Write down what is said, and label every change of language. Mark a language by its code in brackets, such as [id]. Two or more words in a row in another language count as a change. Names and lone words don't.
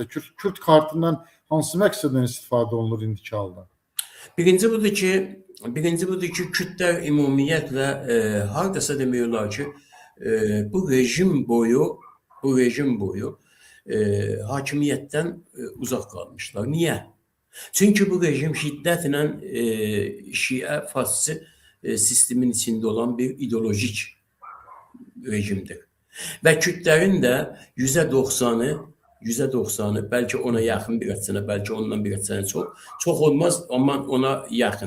[az] Kürd kartından hansı məqsədlə istifadə olunur indiki halda? Birinci budur ki, Kürdlər ümumiyyətlə hardasa demək olar ki, bu rejim boyu bu rejim boyu [tr] hakimiyetten uzak kalmışlar. Niye? Çünkü bu rejim şiddetle Şia faşist sistemin içinde olan bir ideolojik rejimdir. Ve Kürtlerin de %90'ı belki ona yakın bir sene, belki ondan bir sene çok olmaz ama ona yakın.